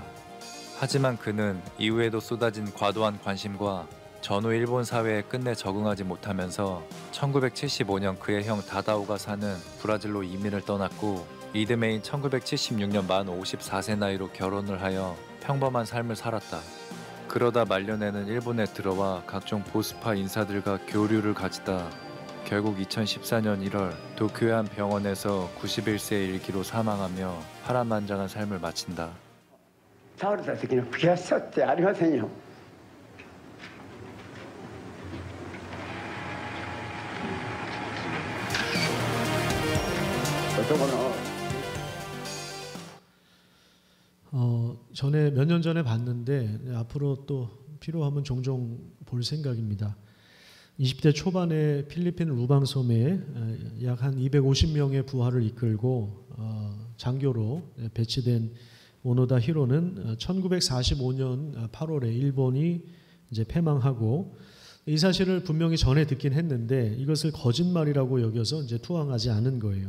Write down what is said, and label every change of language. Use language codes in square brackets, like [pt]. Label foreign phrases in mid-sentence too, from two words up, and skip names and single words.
[ko] 하지만 그는 이후에도 쏟아진 과도한 관심과 전후 일본 사회에 끝내 적응하지 못하면서 1975년 그의 형 다다오가 사는 브라질로 이민을 떠났고 이듬해인 1976년 만 54세 나이로 결혼을 하여 평범한 삶을 살았다. 그러다 말년에는 일본에 들어와 각종 보수파 인사들과 교류를 가지다 결국 2014년 1월 도쿄의 한 병원에서 91세의 일기로 사망하며 파란만장한 삶을 마친다. [ja] 倒れた時の悔しさってありませんよ。男の [ko] 전에 몇 년 전에 봤는데 앞으로 또 필요하면 종종 볼 생각입니다. 20대 초반에 필리핀 루방섬에 약 한 250명의 부하를 이끌고 장교로 배치된 오노다 히로는 1945년 8월에 일본이 이제 패망하고 이 사실을 분명히 전에 듣긴 했는데 이것을 거짓말이라고 여겨서 이제 투항하지 않은 거예요.